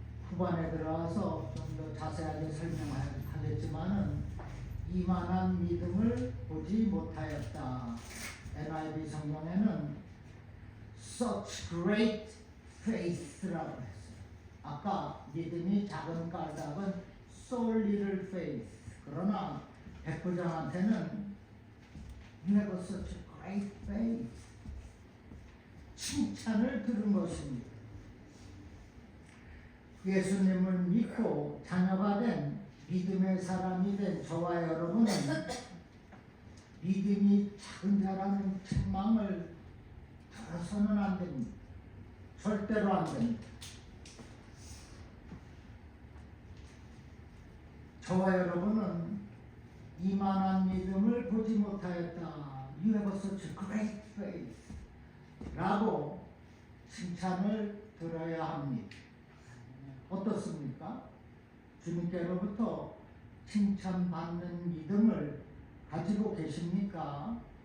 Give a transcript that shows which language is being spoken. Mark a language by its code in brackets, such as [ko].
[ko] 후반에 들어와서 좀 더 자세하게 설명하겠지만은 이만한 믿음을 보지 못하였다. NIV 성경에는 [en] such great faith [ko] 라고 했어요. 아까 믿음이 작은 까닭은 [en] so little faith. [ko] 그러나 백부장한테는 [en] never such a great faith. [ko] 칭찬을 들은 것입니다. 예수님을 믿고 자녀가 된 믿음의 사람이 된 저와 여러분은 믿음이 작은 자라는 책망을 들어서는 안 됩니다. 절대로 안 됩니다. 저와 여러분은 이만한 믿음을 보지 못하였다. [en] You have such a great faith. [ko] 라고 칭찬을 들어야 합니다. 어떻습니까? 주님께로부터 칭찬받는 믿음을 가지고 계십니까?